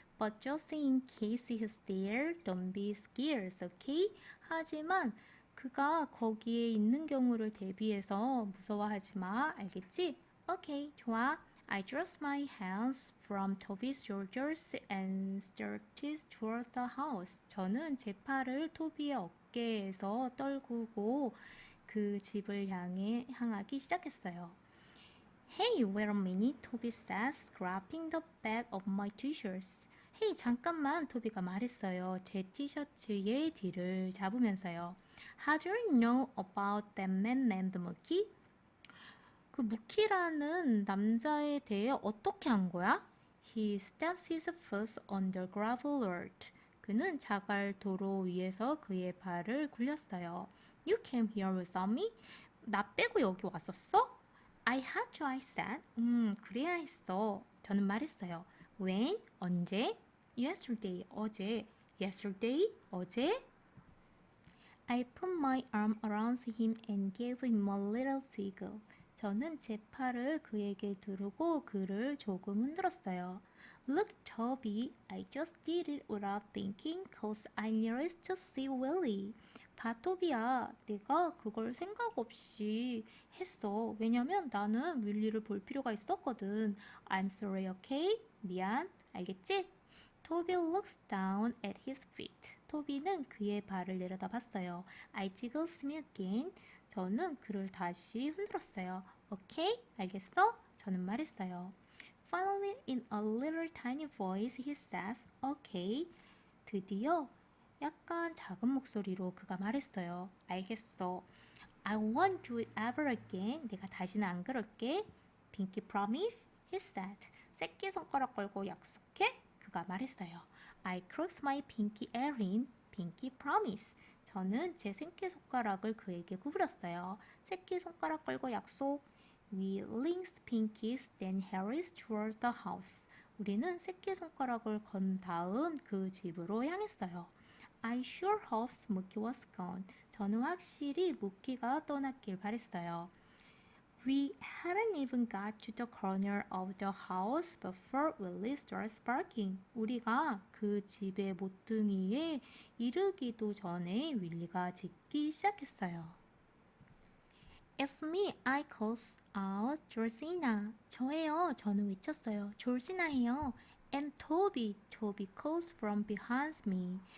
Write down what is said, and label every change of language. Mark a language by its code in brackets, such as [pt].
[en] But just in case he's there, don't be scared, okay? [ko] 하지만 그가 거기에 있는 경우를 대비해서 무서워하지 마. 알겠지? [en] Okay, [ko] 좋아. [en] I drew my hands from Toby's shoulders and started toward the house. [ko] 저는 제 팔을 토비의 어깨에서 떨구고 그 집을 향하기 시작했어요. [en] Hey, wait a minute, Toby says, grabbing the back of my t-shirts. Hey, [ko] 잠깐만, 토비가 말했어요. 제 티셔츠의 뒤를 잡으면서요. [en] How do you know about that man named Mookie? [ko] 그 무키라는 남자에 대해 어떻게 한 거야? [en] He steps his foot on the gravel road. [ko] 그는 자갈 도로 위에서 그의 발을 굴렸어요. [en] You came here without me? [ko] 나 빼고 여기 왔었어? [en] I had to, I said. [ko] 그래야 했어. 저는 말했어요. [en] When? [ko] 언제? [en] Yesterday, [ko] 어제. [en] Yesterday, [ko] 어제? [en] I put my arm around him and gave him a little jiggle. [ko] 저는 제 팔을 그에게 두르고 그를 조금 흔들었어요. [en] Look, Toby, I just did it without thinking, cause I needed to see Willie. [ko] 봐, 토비야, 내가 그걸 생각 없이 했어. 왜냐면 나는 윌리를 볼 필요가 있었거든. [en] I'm sorry, okay? [ko] 미안, 알겠지? [en] Toby looks down at his feet. [ko] 토비는 그의 발을 내려다봤어요. [en] I jiggled him again. [ko] 저는 그를 다시 흔들었어요. 오케이? 알겠어? 저는 말했어요. [en] Finally, in a little tiny voice, he says, okay. [ko] 드디어 약간 작은 목소리로 그가 말했어요. 알겠어. [en] I won't do it ever again. [ko] 내가 다시는 안 그럴게. [en] Pinky promise? He said. [ko] 새끼손가락 걸고 약속해? 그가 말했어요. [en] I crossed my pinky at him. Pinky promise. [ko] 저는 제 새끼손가락을 그에게 구부렸어요. 새끼손가락 걸고 약속. [en] We linked pinkies, then hurried towards the house. [ko] 우리는 새끼손가락을 건 다음 그 집으로 향했어요. [en] I sure hope Smokey was gone. [ko] 저는 확실히 무키가 떠났길 바랬어요. [en] We hadn't even got to the corner of the house before Willie started barking. [ko] 우리가 그 집의 모퉁이에 이르기도 전에 윌리가 짖기 시작했어요. [en] It's me, I calls out Georgina. [ko] 저예요. 저는 외쳤어요. 조르지나예요. [en] And Toby calls from behind me.